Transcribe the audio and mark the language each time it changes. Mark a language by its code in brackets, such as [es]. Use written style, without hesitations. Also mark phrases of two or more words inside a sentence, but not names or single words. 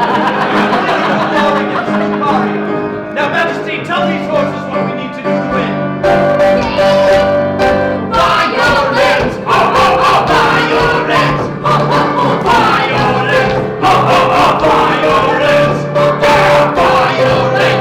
[en] Now, Majesty, tell these horses what we need to do to win. Violence! Ho, ho, ho, violence! Ho, ho, ho, violence! Ho, ho, ho, violence! Yeah, violence!